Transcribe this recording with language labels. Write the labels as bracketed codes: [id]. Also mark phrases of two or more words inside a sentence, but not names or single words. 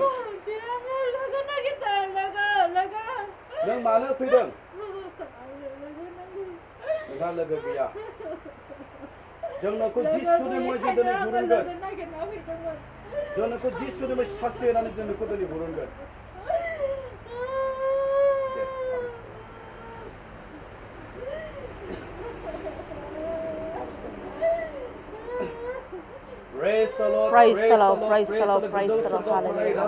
[brx] आङो लोगो नागिरदों लोगो नों मानो फैदों आङो लोगो नांगौ नोंहा लोगो गैया जों नोंखौ जिसुनि मुङै जों दिनै हुरुनगोन जों नोंखौ जिसुनि मुङै शास्ति होनानै जों नोंखौ दिनै हुरुनगोन [en] Praise the Lord, Praise the Lord, praise the Lord, praise the Lord, hallelujah,